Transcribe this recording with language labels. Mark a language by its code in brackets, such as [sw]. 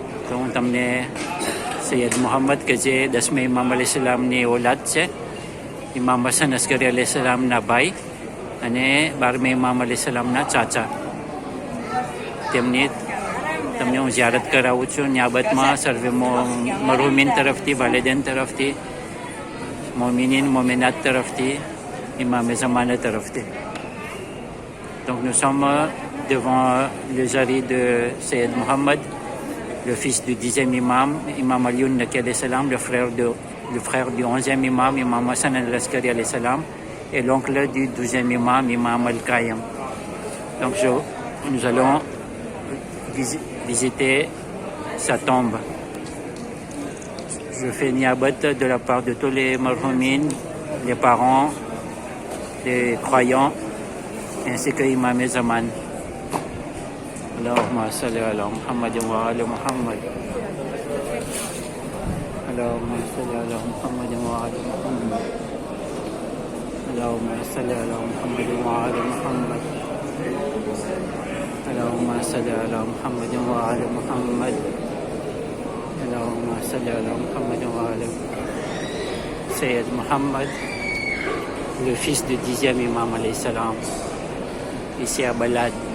[gu] તો હું તમને સૈયદ મોહમ્મદ કે જે 10મા ઇમામ અલૈહિસ્સલામની औलाद છે, ઇમામ હસન અસ્કરી અલૈહિસ્સલામના ભાઈ અને 12મા ઇમામ અલૈહિસ્સલામના ચાચા, તેમની તમને હું ઝિયારત કરાવું છું. નિયાબતમાં સર્વે મરહુમીન તરફથી, વાલિदैन તરફથી, મોમિનીન મોમિનાત તરફથી, ઇમામ ઝમાના તરફથી. [fr] Donc nous sommes devant le jari de Sayyid Mohammed, le fils du 10e imam, Imam Alioun alayhi salam, le frère du 11e imam, Imam Hassan al-Askari alayhi salam, et l'oncle du 12e imam, Imam al-Qaim. Donc nous allons visiter sa tombe. Je fais niabat de la part de tous les marhoumines, les parents, les croyants, ainsi que Imam Zaman. [ar] Allahumma salli ala Muhammad wa ala Muhammad. Allahumma salli ala Muhammad wa ala Muhammad. Allahumma salli ala Muhammad wa ala Muhammad. اللهم صل على محمد وعلى محمد. اللهم صل على محمد وعلى [fr] Sayyid Mohammed, le fils du 10e imam alayhi salam, ici à Balad.